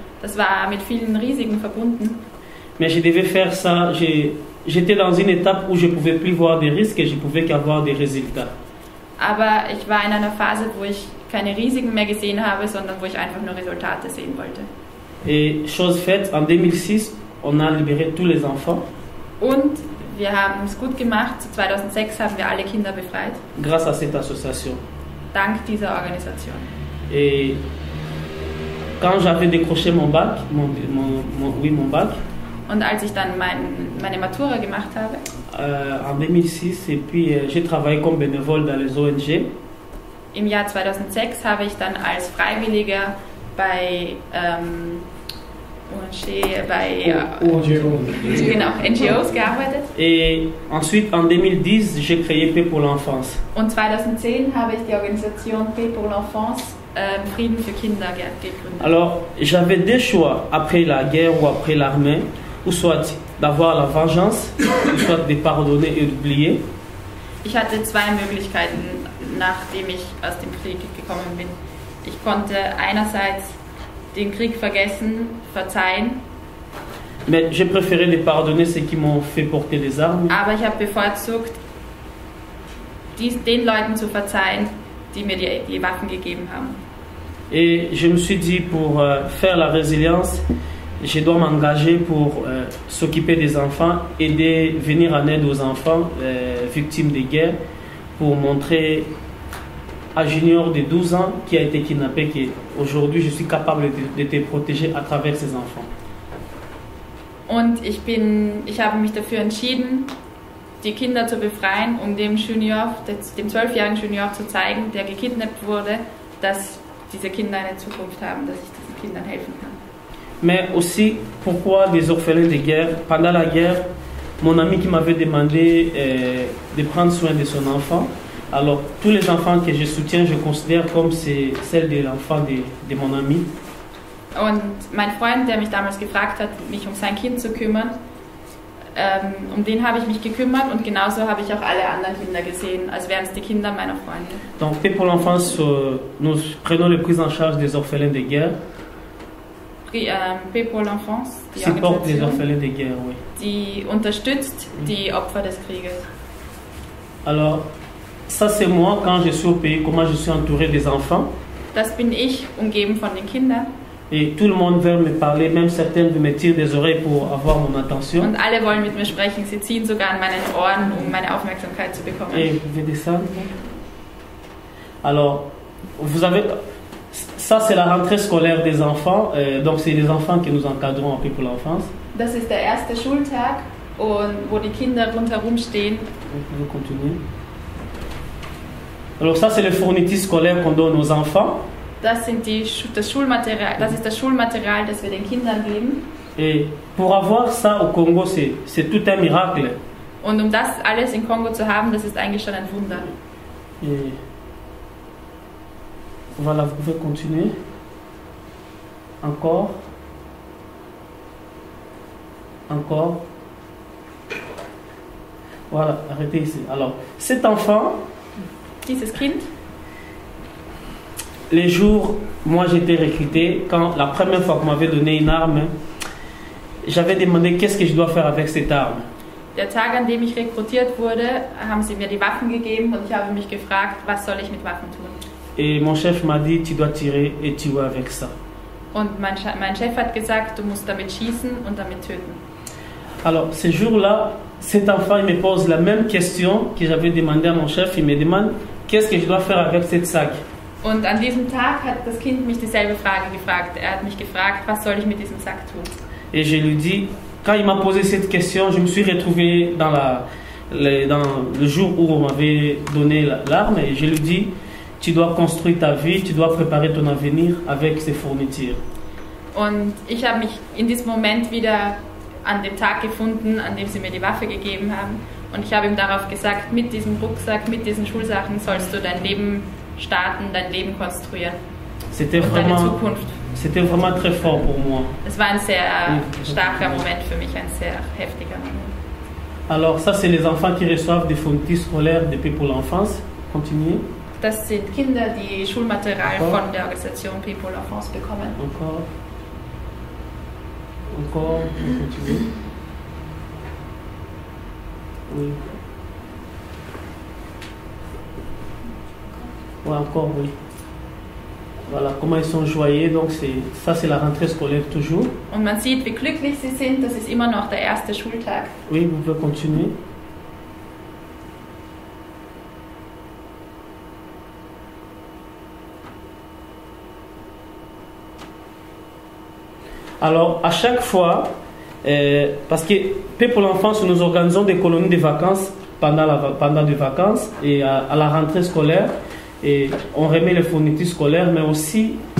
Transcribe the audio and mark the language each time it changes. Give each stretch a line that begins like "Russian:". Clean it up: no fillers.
German: Das war mit vielen Risiken verbunden.
French: Mais je devais faire ça. J'étais dans une étape où je ne pouvais plus voir des risques et je ne pouvais qu'avoir des résultats.
German: Aber ich war in einer Phase, wo ich keine Risiken mehr gesehen habe, sondern wo ich einfach nur Resultate sehen wollte.
French: Et chose faite, en 2006, on a libéré tous les enfants.
German: Und wir haben es gut gemacht. 2006 haben wir alle Kinder befreit.
French: Grâce à cette association.
German: Dank dieser Organisation.
French: Et quand j'avais décroché mon bac, mon bac.
German: Und als ich dann meine Matura gemacht habe.
French: En 2006, et puis j'ai travaillé comme bénévole dans les ONG.
German: Im Jahr 2006 habe ich dann als Freiwilliger bei ONG, bei NGOs gearbeitet.
French: Et ensuite, en 2010, j'ai créé Paix pour l'enfance.
German: Und 2010 habe ich die Organisation Paix pour l'enfance, Frieden für Kinder, gegründet.
French: Alors, j'avais deux choix après la guerre ou après l'armée, ou soit d'avoir la vengeance, ou soit de pardonner et d'oublier.
German: Ich hatte zwei Möglichkeiten, nachdem ich aus dem Krieg gekommen bin. Ich konnte einerseits den Krieg vergessen, verzeihen.
French: Mais j'ai préféré de pardonner ceux qui m'ont fait porter des armes.
German: Aber ich habe bevorzugt, den Leuten zu verzeihen, die mir die Waffen gegeben haben.
French: Et je me suis dit, pour faire la résilience, je dois m'engager pour s'occuper des enfants, aider, venir en aide aux enfants victimes de guerre, pour montrer à Junior de 12 ans qui a été kidnappé qu'aujourd'hui je suis capable de te protéger à travers ces enfants.
German: Und ich habe mich dafür entschieden, die Kinder zu befreien, um dem 12-jährigen Junior zu zeigen, der gekidnappt wurde, dass diese Kinder eine Zukunft haben, dass ich diesen Kindern helfen kann.
French: Mais aussi, pourquoi des orphelins de guerre? Pendant la guerre, mon ami qui m'avait demandé de prendre soin de son enfant. Alors, tous les enfants que je soutiens, je considère comme c'est celle de l'enfant de mon ami.
German: Und mein Freund, der mich damals gefragt hat, mich um sein Kind zu kümmern, um den habe ich mich gekümmert und genauso habe ich auch alle anderen Kinder gesehen, als wären es die Kinder meiner Freunde.
French: Donc, Paix pour l'enfance, nous prenons la prise en charge des orphelins de guerre.
German: Paix pour l'enfance, die
French: supporte les orphelins de guerre, oui.
German: Die unterstützt die Opfer des Krieges.
French: Alors, ça c'est moi quand je suis au pays, comment je suis entouré des enfants.
German: Das bin ich, umgeben von den Kindern.
French: Et tout le monde veut me parler, même certains me tirent des oreilles pour avoir mon attention.
German: Und alle wollen mit mir sprechen, sie ziehen sogar an meinen Ohren, um meine Aufmerksamkeit zu bekommen.
French: Et vous pouvez descendre. Alors, vous avez... Ça c'est la rentrée scolaire des enfants, donc c'est les enfants que nous encadrons un peu pour l'enfance.
German: Das ist der erste Schultag, und wo die Kinder rundherum stehen.
French: Vous pouvez continuer. Alors ça c'est le fourniture scolaire qu'on donne aux enfants.
German: Das ist das Schulmaterial, das wir den Kindern geben.
French: Et pour avoir ça au Congo, c'est tout un miracle.
German: Und um das alles in Kongo zu haben, das ist eigentlich schon ein Wunder.
French: Et voilà, vous pouvez continuer. Encore. Encore. Voilà, arrêtez ici. Alors, cet enfant,
German: dieses Kind,
French: les jours, moi j'étais recruté, quand la première fois qu'on m'avait donné une arme, j'avais demandé qu'est-ce que je dois faire avec cette arme.
German: Der Tag, an dem ich rekrutiert wurde, haben sie mir die Waffen gegeben und ich habe mich gefragt, was soll ich mit Waffen tun?
French: Et mon chef m'a dit, tu dois tirer et tuer avec ça.
German: Und mein Chef hat gesagt, du musst damit schießen und damit töten.
French: Alors, ce jour-là, cet enfant il me pose la même question que j'avais demandé à mon chef. Il me demande, qu'est-ce que je dois faire avec cette sac?
German: Und an diesem Tag hat das Kind mich dieselbe Frage gefragt. Er hat mich gefragt, was soll ich mit diesem Sack tun?
French: Et je lui dis, quand il m'a posé cette question, je me suis retrouvé dans le jour où on m'avait donné l'arme et je lui dis, tu dois construire ta vie, tu dois préparer ton avenir avec ces fournitures.
German: Und ich habe mich in diesem Moment wieder an dem Tag gefunden, an dem sie mir die Waffe gegeben haben. Und ich habe ihm darauf gesagt, mit diesem Rucksack, mit diesen Schulsachen sollst du dein Leben starten, dein Leben konstruieren.
French: C'était vraiment très fort pour moi.
German: Es war ein sehr starker Moment für mich, ein sehr heftiger Moment.
French: Alors ça, c'est les enfants qui reçoivent des fournitures scolaires depuis pour l'enfance. Continuez.
German: Das sind Kinder, die Schulmaterial von der Organisation Paix pour l'enfance bekommen.
French: Encore, continuez. Oui. Ouais, encore, oui. Voilà, comment ils sont joyeux. Donc ça, c'est la rentrée scolaire toujours.
German: Und man sieht, wie glücklich sie sind. Das ist immer noch der erste Schultag.
French: Oui, vous pouvez continuer. Alors, à chaque fois, parce que Paix pour l'enfance, nous organisons des colonies de vacances pendant les vacances et à la rentrée scolaire. Et on remet les fournitures scolaires, mais aussi